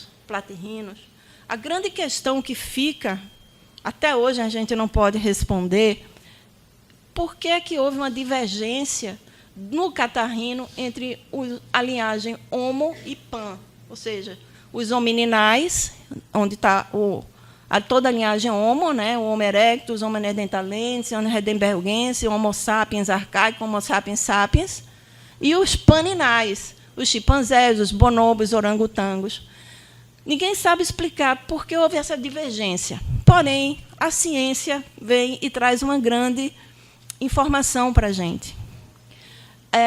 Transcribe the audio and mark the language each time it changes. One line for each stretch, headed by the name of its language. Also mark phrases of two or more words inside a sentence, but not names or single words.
Portuguese: A grande questão que fica, até hoje a gente não pode responder, por que é que houve uma divergência no catarrino entre a linhagem Homo e Pan, ou seja, os homininais, onde está toda a linhagem Homo, né, o Homo erectus, Homo neanderthalensis, Homo heidelbergensis, Homo sapiens arcaico, Homo sapiens sapiens, e os paninais, os chimpanzés, os bonobos, os orangotangos. Ninguém sabe explicar por que houve essa divergência. Porém, a ciência vem e traz uma grande informação para a gente.